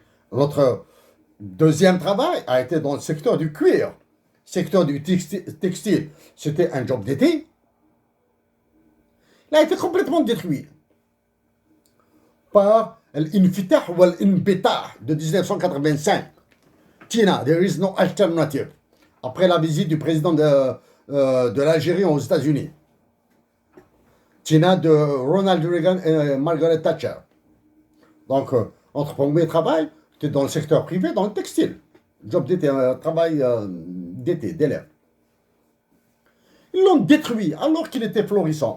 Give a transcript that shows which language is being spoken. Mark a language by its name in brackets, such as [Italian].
[French] Notre deuxième travail a été dans le secteur du cuir. Secteur du textile, c'était un job d'été. Il a été complètement détruit par l'Infitah ou l'Inbitah de 1985. [English] Tina, there is no alternative. [French] Après la visite du président de l'Algérie aux États-Unis. Tina de Ronald Reagan et Margaret Thatcher. Donc, notre premier travail, c'était dans le secteur privé, dans le textile. Job d'été, travail d'été, d'élève. Ils l'ont détruit alors qu'il était florissant.